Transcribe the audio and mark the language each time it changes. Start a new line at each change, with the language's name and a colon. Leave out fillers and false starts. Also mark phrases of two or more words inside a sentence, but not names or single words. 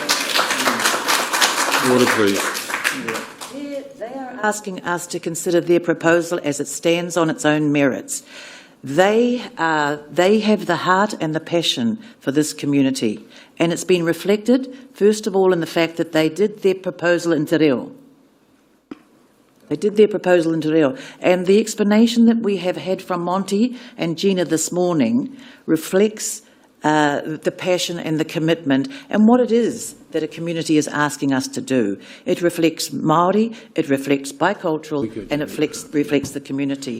English: Order, please. They are asking us to consider their proposal as it stands on its own merits. They have the heart and the passion for this community, and it's been reflected, first of all, in the fact that they did their proposal in te reo. They did their proposal in te reo, and the explanation that we have had from Monty and Gina this morning reflects the passion and the commitment and what it is that a community is asking us to do. It reflects Māori, it reflects bicultural, and it reflects the community.